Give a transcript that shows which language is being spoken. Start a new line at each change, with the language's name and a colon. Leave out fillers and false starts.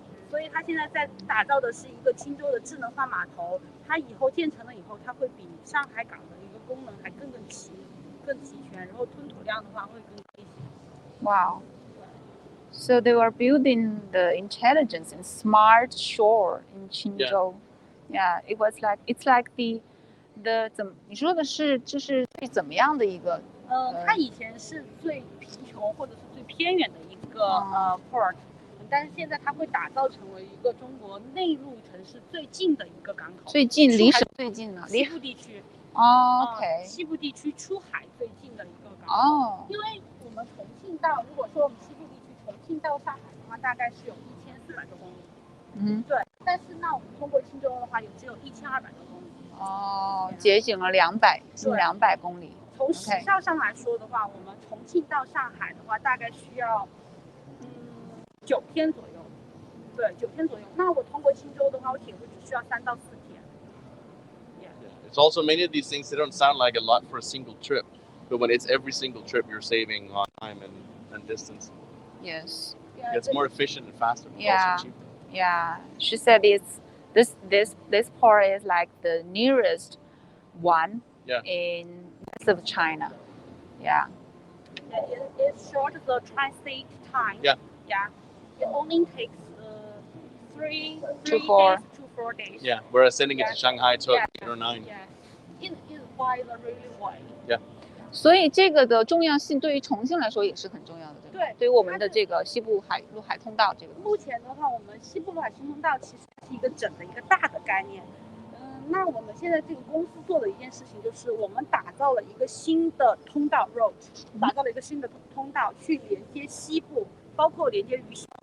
Chinese: 所以它现在在打造的是一个青州的智能化码头，它以后建成了以后，它会比上海港的一个功能还更齐全，然后吞吐量的话会更高一些。
English: Wow. So they were building the intelligence and smart shore in Qingzhou. Yeah, it's like the
Chinese: 你说的是就是怎么样的一个？它以前是最贫穷或者是最偏远的一个port。但是现在它会打造成为一个中国内陆城市最近的一个港口，最近离省最近的西部地区。
English: OK，
Chinese: 西部地区出海最近的一个港口。因为我们重庆到，如果说我们西部地区重庆到上海的话，大概是有1400多公里。对。但是那我们通过青州的话，只有1200多公里。节省了200公里。从时效上来说的话，我们重庆到上海的话，大概需要9天左右，对，9天左右。那我通过青州的话，我铁路只需要3到4天。
English: It's also many of these things, they don't sound like a lot for a single trip, but when it's every single trip, you're saving on time and distance. Yes. It's more efficient and faster, but also cheaper. Yeah. She said this port is like the nearest one in rest of China. Yeah. It shortens the transit time. Yeah. It only takes 3 to 4 days. Yeah, whereas sending it to Shanghai took 8 or 9. It by the railway. Yeah.
Chinese: 所以这个的重要性对于重庆来说也是很重要的，对吧？对于我们的这个西部陆海通道这个。目前的话，我们西部陆海新通道其实是一个整的一个大的概念。那我们现在这个公司做的一件事情就是，我们打造了一个新的通道 road， 打造了一个新的通道去连接西部，包括连接渝西。